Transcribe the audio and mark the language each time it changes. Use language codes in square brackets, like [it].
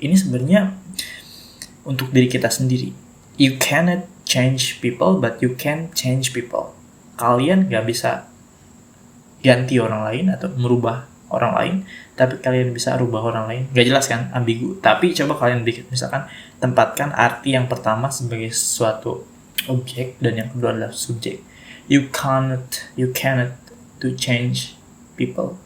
[id] Ini sebenarnya untuk diri kita sendiri. [en] You cannot change people, but you can change people. [id] Kalian gak bisa ganti orang lain atau merubah orang lain, tapi kalian bisa rubah orang lain. Gak jelas kan, ambigu. Tapi coba kalian misalkan tempatkan arti yang pertama sebagai suatu objek dan yang kedua adalah subjek. [en] You cannot to change people.